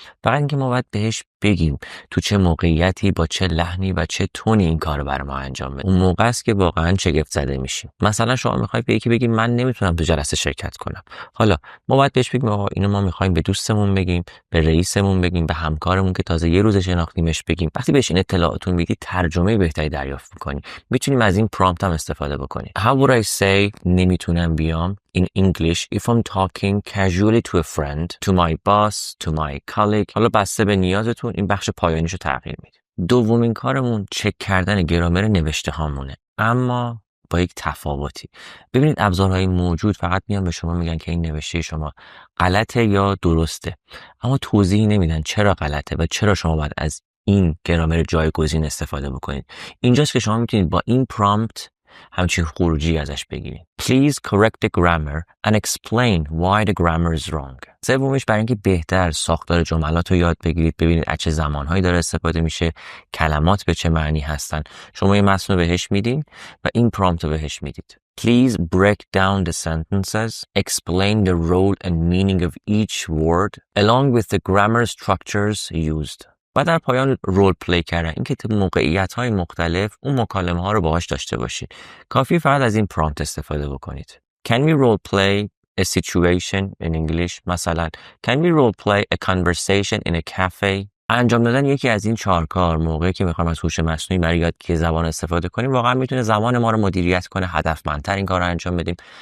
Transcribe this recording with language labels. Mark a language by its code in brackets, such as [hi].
[fa] فقط اینکه ما باید بهش بگیم تو چه موقعیتی با چه لحنی و چه تونی این کارو برای ما انجام بده. اون موقع است که واقعا شگفت زده میشیم. مثلا شما میخواید به یکی بگید من نمیتونم تو جلسه شرکت کنم. حالا ما باید بهش بگیم آقا اینو ما میخوایم به دوستمون بگیم، به رئیسمون بگیم، به همکارمون که تازه یه روز شناختیمش بگیم. وقتی بهش این اطلاعاتون میدید ترجمه بهتری دریافت میکنی. میتونیم از این پرامپت هم استفاده بکنیم. [en] How would I say [fa] نمیتونم بیام [en] in English if I'm talking casually to a friend, to my boss, to my colleague. [fa] حالا بسته به نیازتون این بخش پایانیشو تغییر میدید. دومین کارمون چک کردن گرامر نوشته هامونه، اما با یک تفاوتی. ببینید ابزارهای موجود فقط میان به شما میگن که این نوشته شما غلطه یا درسته، اما توضیحی نمیدن چرا غلطه و چرا شما باید از این گرامر جایگزین استفاده بکنید. اینجاست که شما میتونید با این پرامپت همچین خروجی ازش بگیرید. [en] Please correct the grammar and explain why the grammar is wrong. [fa] سومیش برای اینکه بهتر ساختار جملات رو یاد بگیرید، ببینید از چه زمانهایی داره استفاده میشه، کلمات به چه معنی هستن. شما یه متن رو بهش میدین و این پرامپت رو بهش میدید. [en] Please break down the sentences, explain the role and meaning of each word along with the grammar structures used. [fa] و در پایان رول پلی کردن، اینکه تو موقعیت‌های مختلف اون مکالمه ها رو باهاش داشته باشید. کافی فقط از این پرامپت استفاده بکنید. [en] Can we role play a situation in English؟ [fa] مثلا [en] Can we role play a conversation in a cafe؟ [fa] انجام دادن یکی از این 4 کار موقعی که میخوایم از هوش مصنوعی برای یادگیری زبان استفاده کنیم واقعا میتونه زمان ما رو مدیریت کنه، هدفمندتر این کار رو انجام بدیم.